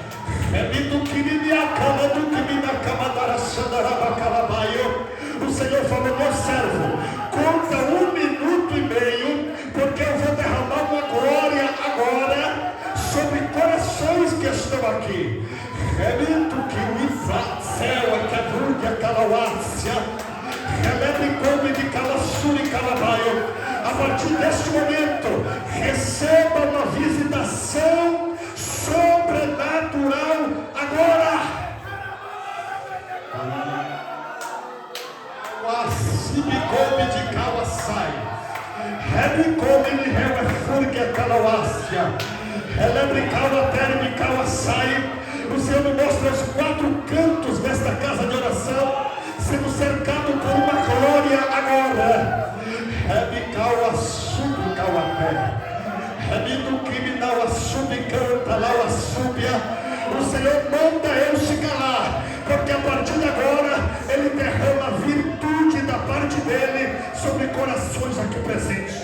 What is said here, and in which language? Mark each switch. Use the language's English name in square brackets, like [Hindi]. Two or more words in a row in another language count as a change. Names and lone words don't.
[Portuguese] O Senhor falou: meu servo, conta 1 minuto e meio, porque eu vou derramar uma glória agora sobre corações que estão aqui. Remito que o céu é que a vulga calauácia, remete come de calassuri calabaio. A partir deste momento, receba uma visitação sobrenatural agora. Wassibi come de calassai, rebe come de reuefurga calauácia, relebre cala terme calassai. O Senhor me mostra os 4 cantos desta casa de oração sendo cercado por uma glória agora. Rebe cala sub calapé, rebe do que me dá a sub canta lá a súbia. O Senhor manda eu chegar lá, porque a partir de agora Ele derrama virtude da parte dEle sobre corações aqui presentes.